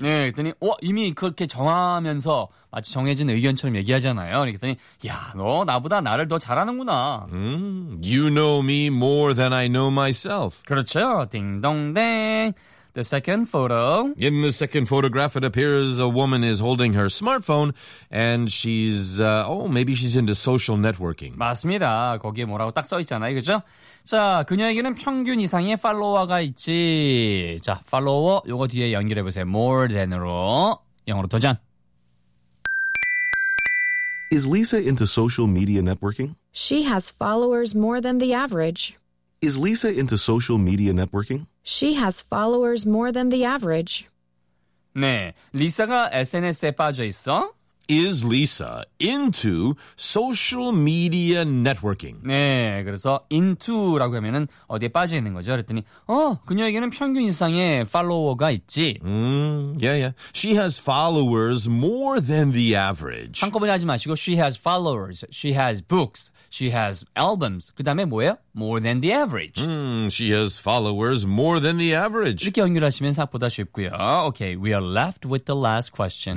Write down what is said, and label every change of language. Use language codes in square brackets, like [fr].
[ko] 네, 그랬더니 이미 그렇게 정하면서 마치 정해진 의견처럼 얘기하잖아요. 그랬더니 야, 너 나보다 나를 더 잘하는구나. [en] You know me more than I know myself. [ko] 그렇죠, 딩동댕. [en] The second photo. In the second photograph, it appears a woman is holding her smartphone and she's, maybe she's into social networking. [ko] 맞습니다. 거기에 뭐라고 딱 써 있잖아요. 그죠? 자, 그녀에게는 평균 이상의 팔로워가 있지. 자, 팔로워, 요거 뒤에 연결해 보세요. More than으로. 영어로 도전. [en] Is Lisa into social media networking? She has followers more than the average. Is Lisa into social media networking? She has followers more than the average. [ko] 네, 리사가 SNS에 빠져 있어? [en] Is Lisa into social media networking? [ko] 네, 그래서 into라고 하면은 어디에 빠져 있는 거죠? 그랬더니 그녀에게는 평균 이상의 팔로워가 있지. Yeah, yeah. [en] She has followers more than the average. [ko] 한꺼번에 하지 마시고 [en] she has followers, she has books, she has albums. [ko] 그다음에 뭐예요? [en] More than the average. She has followers more than the average. [ko] 이렇게 연결하시면 생각보다 쉽고요. [en] Okay, we are left with the last question.